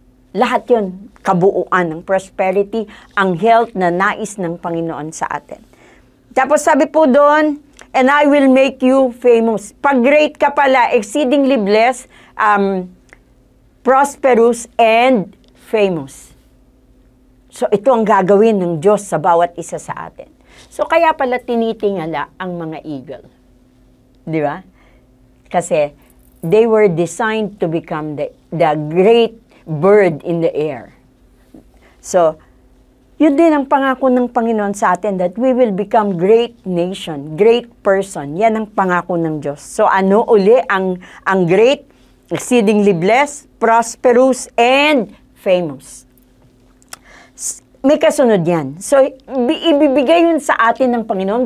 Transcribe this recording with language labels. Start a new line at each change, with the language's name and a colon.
Filipino: Lahat yun, kabuuan ng prosperity, ang health na nais ng Panginoon sa atin. Tapos sabi po doon,
English: and I will make you famous.
Filipino: Pag great ka pala,
English: exceedingly blessed, prosperous, and famous.
Filipino: So ito ang gagawin ng Diyos sa bawat isa sa atin. So kaya pala tinitingala ang mga eagle. Di ba?
English: Kasi they were designed to become the great bird in the air.
Filipino: So, yun din ang pangako ng Panginoon sa atin,
English: that we will become great nation, great person.
Filipino: Yan ang pangako ng Diyos. So, ano uli ang great?
English: Exceedingly blessed, prosperous, and famous.
Filipino: May kasunod yan. So, ibibigay yun sa atin ng Panginoon.